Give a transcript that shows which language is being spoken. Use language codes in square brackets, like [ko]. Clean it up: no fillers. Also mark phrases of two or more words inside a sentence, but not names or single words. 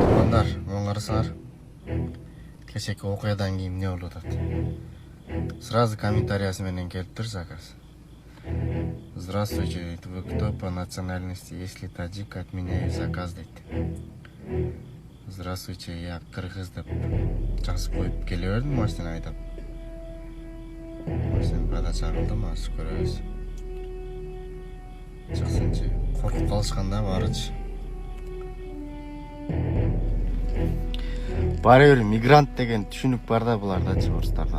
[ky] Туугандар, муну карасаңар. Кечээки окуядан кийин эмне болуп атат? Сразу комментариясы менен келип тур заказ. [ru] Здравствуйте, вы кто по национальности? Если таджик, отменяю заказ дейт. Здравствуйте, я кыргыз [ky] деп жазып коюп келе бердим машина айдап. Машина бада чагылдым, азыр көрөбүз. Чыксынчы, коркуп калышканда барычы. Баары бир мигрант деген түшүнүк бар да булардачы, орустарда.